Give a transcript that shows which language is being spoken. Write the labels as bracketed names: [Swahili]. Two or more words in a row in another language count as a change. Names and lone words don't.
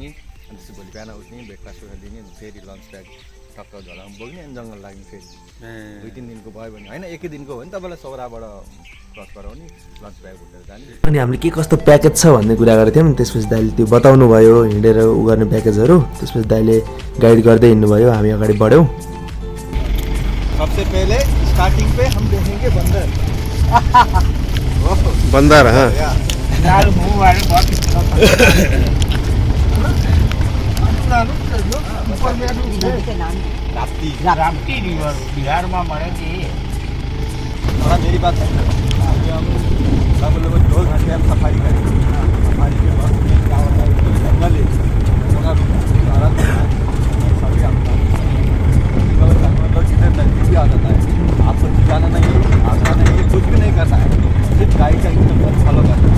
[Nepali] अनि त्यसपछि भोलि बिहान उठ्ने, ब्रेकफास्ट दिने, फेरि [English] lunch bag [Nepali] टक्क झोलामा बोक्ने, अनि जङ्गल लाग्ने फेरि। 2-3 दिनको भयो भने होइन, एकै दिनको हो भने तपाईँलाई सौराबाट क्रस गराउने, [English] lunch bag [Nepali] उठेर जाने। अनि हामीले के कस्तो प्याकेज छ भन्ने कुरा गरेको थियौँ। त्यसपछि दाइले त्यो बताउनु भयो, हिँडेर उ गर्ने प्याकेजहरू। त्यसपछि दाइले गाइड गर्दै हिँड्नुभयो, हामी अगाडि बढ्यौँ। [Hindi] सबसे पहले स्टार्टिंग पे हम देखेंगे बंदर। बन्दर हाँ [Nepali] राप्ती रिवर बिहारमा भयो कि। [Hindi] मेरी बात है, अभी हम सब लोग 2 घंटे हम सफारी करेंगे। सफारी के बाद क्या होता है कि जंगल है, सभी मतलब जिधर नजदीक आ जाता है, आपको जाना नहीं है, आना नहीं है, कुछ भी नहीं करना है, सिर्फ गाइड का [English] instruction follow [Hindi] करना है।